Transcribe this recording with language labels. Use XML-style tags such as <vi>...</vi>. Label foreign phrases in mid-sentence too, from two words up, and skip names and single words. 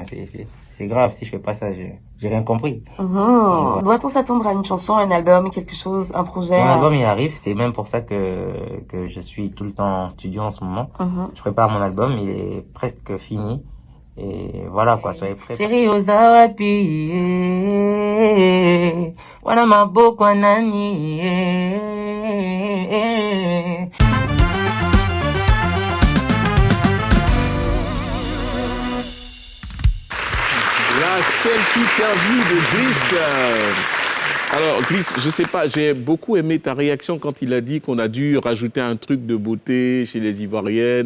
<fr>C'est grave. Si je fais pas ça, j'ai rien compris. Doit-on s'attendre à une chanson, un album, quelque chose, un projet? Mon album, il arrive. C'est même pour ça que je suis tout le temps en studio en ce moment. Je prépare mon album. Il est presque fini. Et voilà quoi, soyez prêts.</fr> <ln>Chérie Ozawapi, wana maboko nani.</ln> <fr>La selfie interview de Gliss. Alors, Gliss, je sais pas, j'ai beaucoup aimé ta réaction quand il a dit qu'on a dû rajouter un truc de beauté chez les Ivoiriennes.</fr>